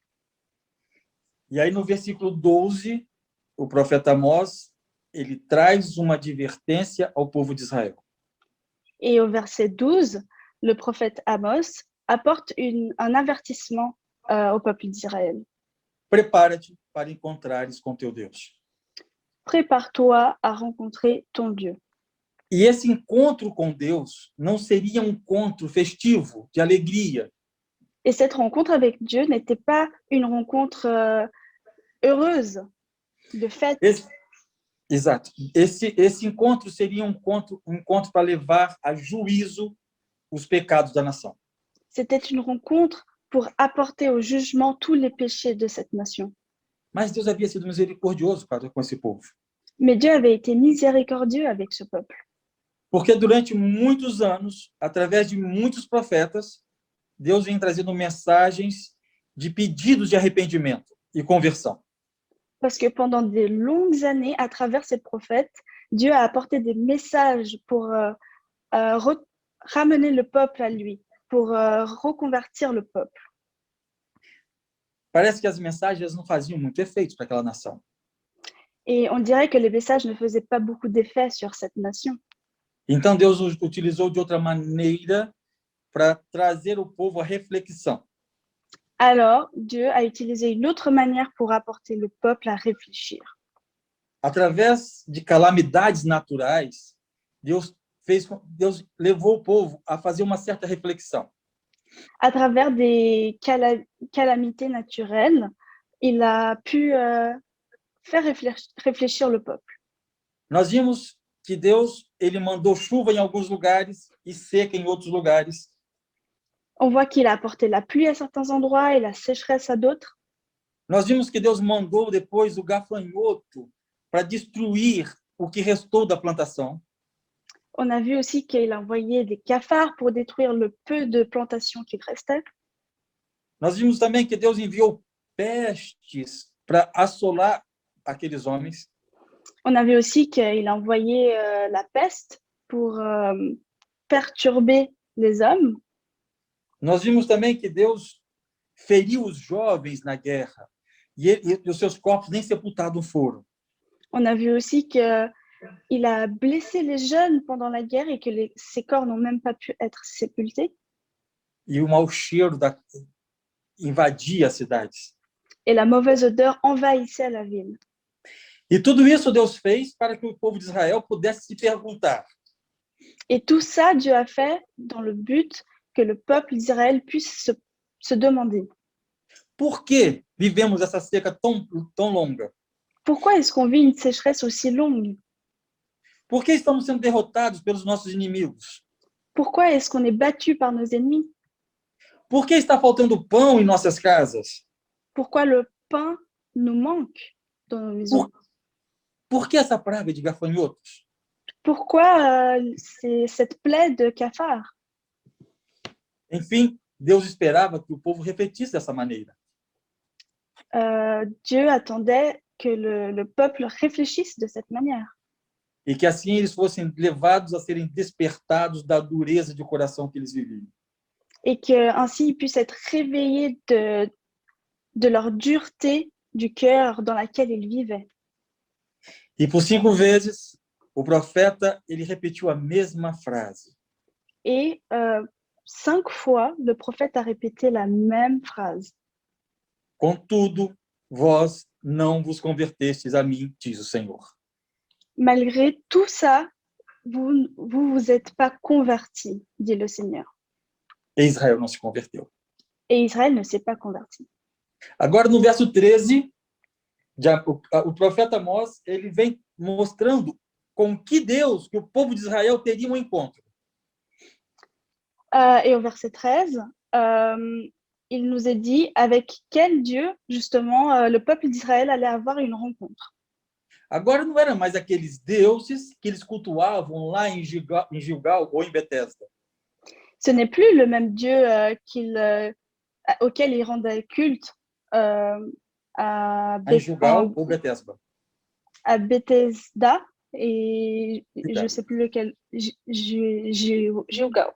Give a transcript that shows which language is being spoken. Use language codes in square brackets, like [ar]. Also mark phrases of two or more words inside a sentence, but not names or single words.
[pt] E aí no versículo 12, o profeta Amós, ele traz uma advertência ao povo de Israel. [fr] Et au verset 12, le prophète Amos apporte un avertissement au peuple d'Israël. [pt] Prepara-te para encontrares com teu Deus. [fr] Prépare-toi à rencontrer ton Dieu. [pt] E esse encontro com Deus não seria um encontro festivo, de alegria. [fr] Et cette rencontre avec Dieu n'était pas une rencontre heureuse, de fête. [pt] Exato. Esse encontro seria um encontro para levar a juízo os pecados da nação. [fr] C'était une rencontre pour apporter au jugement tous les péchés de cette nation. [pt] Mas Deus havia sido misericordioso com esse povo. [fr] Mais Dieu avait été miséricordieux avec ce peuple. [pt] Porque durante muitos anos, através de muitos profetas, Deus vem trazendo mensagens de pedidos de arrependimento e conversão. [fr] Parce que pendant des longues années, à travers ces prophètes, Dieu a apporté des messages pour ramener le peuple à lui, pour reconvertir le peuple. [pt] Parece que as mensagens não faziam muito efeito para aquela nação. [fr] Et on dirait que les messages ne faisaient pas beaucoup d'effet sur cette nation. [pt] Então Deus utilizou de outra maneira para trazer o povo à reflexão. [fr] Alors, Dieu a utilisé une autre manière pour apporter le peuple à réfléchir. [pt] Através de calamidades naturais, Deus levou o povo a fazer uma certa reflexão. [fr] À travers des calamités naturelles, il a pu faire réfléchir le peuple. [pt] Nós vimos que Deus ele mandou chuva em alguns lugares e seca em outros lugares. [fr] On voit qu'il a apporté la pluie à certains endroits et la sécheresse à d'autres. [pt] Nós vimos que Deus mandou depois o gafanhoto para destruir o que restou da plantação. [fr] On a vu aussi qu'il a envoyé des cafards pour détruire le peu de plantations qu'il restait. [pt] Nós vimos também que Deus enviou pestes para assolar aqueles homens. [fr] On a vu aussi qu'il a envoyé la peste pour perturber les hommes. [pt] Nós vimos também que Deus feriu os jovens na guerra e os seus corpos nem sepultados foram. [fr] On a vu aussi qu'il a blessé les jeunes pendant la guerre et que ces corps n'ont même pas pu être sépultés. [pt] E o mau cheiro invadia as cidades. [fr] Et la mauvaise odeur envahissait la ville. [pt] E tudo isso Deus fez para que o povo de Israel pudesse se perguntar: [fr] Et tout ça, Dieu a fait dans le but que le peuple d'Israël puisse se demander [pt] por que vivemos essa seca tão longa? [fr] pourquoi est-ce qu'on vit une sécheresse aussi longue? [pt] Por que estamos sendo derrotados pelos nossos inimigos? [fr] Pourquoi est-ce qu'on est battu par nos ennemis? [pt] Por que está faltando pão em nossas casas? [fr] Pourquoi le pain nous manque dans nos maisons? [pt] Por que essa praga de gafanhotos? [fr] Pourquoi c'est cette plaie de cafards? [pt] Enfim, Deus esperava que o povo refletisse dessa maneira. [fr] Dieu attendait que le peuple réfléchisse de cette manière. [pt] E que assim eles fossem levados a serem despertados da dureza de coração que eles viviam. [fr] Et qu'ainsi ils puissent être réveillés de leur dureté du cœur dans laquelle ils vivaient. [pt] E por 5 vezes, o profeta ele repetiu a mesma frase. [fr] Et 5 fois, le prophète a répété la même phrase. [pt] Contudo, vós não vos convertestes a mim, diz o Senhor. [fr] Malgré tout ça, vous êtes pas convertis, dit le Seigneur. [pt] E Israel não se converteu. [fr] Et Israël ne s'est pas converti. [pt] Agora, no verso 13, o profeta Amós ele vem mostrando com que Deus, que o povo de Israel teria um encontro. [fr] Et au verset 13, il nous est dit avec quel Dieu, justement, le peuple d'Israël allait avoir une rencontre. [pt] Agora não eram mais aqueles deuses que eles cultuavam lá em Gilgal ou em Betesda. [fr] Ce n'est plus le même Dieu auquel ils rendaient culte à [pt] Em Gilgal ou Betesda. [fr] Bethesda et je ne sais plus lequel. Gilgal.